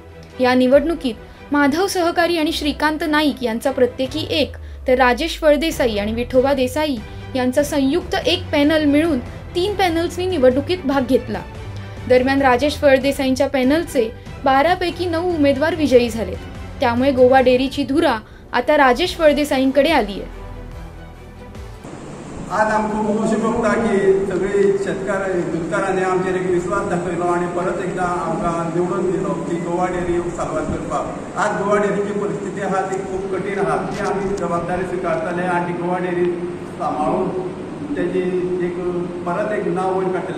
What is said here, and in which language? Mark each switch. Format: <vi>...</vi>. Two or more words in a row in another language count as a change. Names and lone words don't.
<mr>या निवडणुकीत माधव सहकारी आणि श्रीकांत नाईक यांचा प्रत्येकी 1 तर राजेश फळदेसाई आणि विठोबा देसाई यांचा संयुक्त 1 पॅनल मिळून 3 पॅनल्सनी निवडणुकीत भाग घेतला. दरम्यान राजेश फळदेसाईंच्या पॅनलचे 12 पैकी 9 उमेदवार विजयी झालेत. त्यामुळे गोवा डेअरीची धुरा आता राजेश फळदेसाईंकडे आली आहे.</mr> <kok>आज आमकां अशें बघता की सगळे शेतकार दुधकारांनी आमचेर एक विश्वास दाखयलो आनी परत एकदा आमकां निवडून दिलो की गोवा डेअरी साल्वार करपाक. आज गोवा डेअरीची परिस्थिती आहा ती खूब कठीण आहा. ती आमी जबाबदारी स्विकारतले आनी गोवा डेअरी सांबाळून तेजी एक परत एक नांव वयर काडटले.</kok>